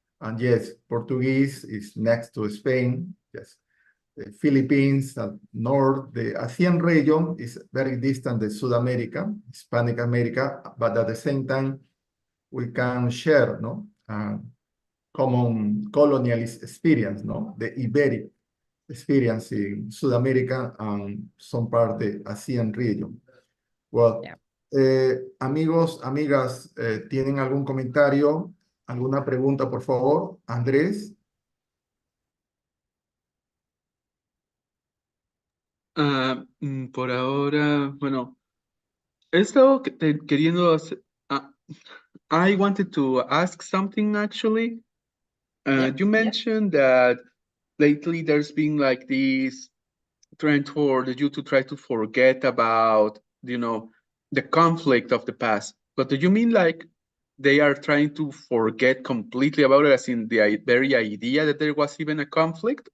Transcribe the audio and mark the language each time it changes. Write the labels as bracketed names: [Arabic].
[English] And yes, Portuguese is next to Spain. Yes, the Philippines, north, the ASEAN region is very distant to South America, Hispanic America, but at the same time, we can share, no, common colonialist experience, no, the Iberic experience in South America and some part of the ASEAN region. Well, Yeah. [Spanish] amigos, amigas, ¿tienen algún comentario, alguna pregunta, por favor? Andrés. Por ahora, bueno, he estado queriendo hacer. [English] I wanted to ask something actually. Yeah. You mentioned that lately there's been like this trend for you to try to forget about, the conflict of the past. But do you mean like they are trying to forget completely about it, as in the very idea that there was even a conflict?